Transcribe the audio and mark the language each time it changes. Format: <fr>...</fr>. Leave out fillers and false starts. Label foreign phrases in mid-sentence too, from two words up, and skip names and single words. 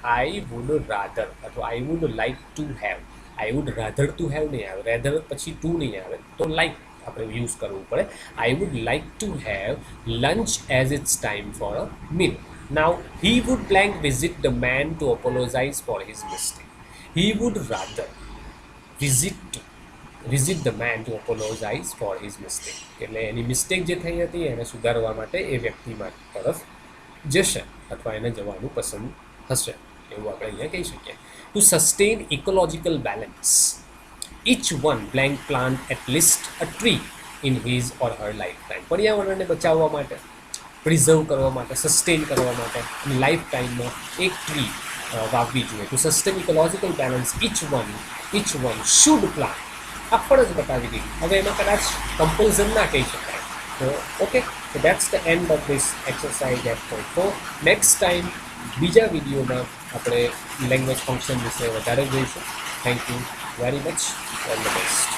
<en>I would rather અથવા I would like to have. I would rather to have</en> <gu>નહીં આવે, રેધર પછી ટુ નહીં આવે, તો લાઇક આપણે યુઝ કરવું પડે.</gu> <en>I would like to have lunch as it's time for a meal. Now he would blank visit the man to apologize for his mistake. He would rather visit the man to apologize for his mistake.</en> <gu>એટલે એની મિસ્ટેક જે થઈ હતી એને સુધારવા માટે એ વ્યક્તિ તરફ જશે અથવા એને જવાનું પસંદ હશે, એવું આપણે અહીંયા કહી શકીએ.</gu> <en>to sustain ecological balance each one blank plant at least a tree in his or her lifetime.</en> <gu>પર્યાવરણને બચાવવા માટે, પ્રિઝર્વ કરવા માટે, સસ્ટેન કરવા માટે અને લાઈફ ટાઈમમાં એક ટ્રી વાવવી જોઈએ.</gu> <en>to sustain ecological balance each one should plant.</en> <gu>આ ફરજ બતાવી દીધી. હવે એમાં કદાચ કમ્પલ્ઝન ના કહી શકાય. તો ઓકે,</gu> <en>so that's the end of this exercise at point 4.</en> <gu>નેક્સ્ટ ટાઈમ બીજા વિડીયોમાં આપણે</gu> <en>language function</en> <gu>વિશે વધારે જોઈશું.</gu> <en>Thank you very much. All the best.</en>